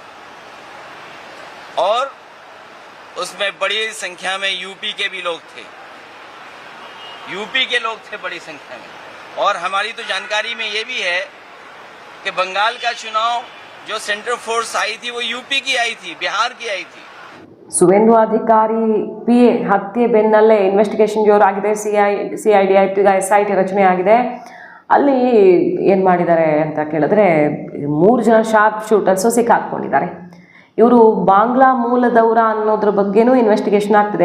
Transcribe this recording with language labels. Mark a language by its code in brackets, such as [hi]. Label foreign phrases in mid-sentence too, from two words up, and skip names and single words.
[hi] और उसमें बड़ी संख्या में यूपी के भी लोग थे, बड़ी संख्या में। और हमारी तो जानकारी में ये भी है कि बंगाल का चुनाव जो [en] central force [hi] आई थी वो यूपी की आई थी, बिहार की आई थी। [kn] ಸುವೇಂದು ಅಧಿಕಾರಿ PA ಹತ್ಯೆ ಬೆನ್ನಲ್ಲೇ ಇನ್ವೆಸ್ಟಿಗೇಷನ್ ಜೋರಾಗಿದೆ. CID ಆಯಿತು, ಈಗ SIT ರಚನೆ ಆಗಿದೆ. ಅಲ್ಲಿ ಏನು ಮಾಡಿದ್ದಾರೆ ಅಂತ ಕೇಳಿದ್ರೆ 3 ಜನ [en] sharp shooters [kn] ಸಿಕ್ಕಾಕ್ಕೊಂಡಿದ್ದಾರೆ. ಇವರು ಬಾಂಗ್ಲಾ ಮೂಲದವರ ಅನ್ನೋದ್ರ ಬಗ್ಗೆನೂ ಇನ್ವೆಸ್ಟಿಗೇಷನ್ ಆಗ್ತಿದೆ.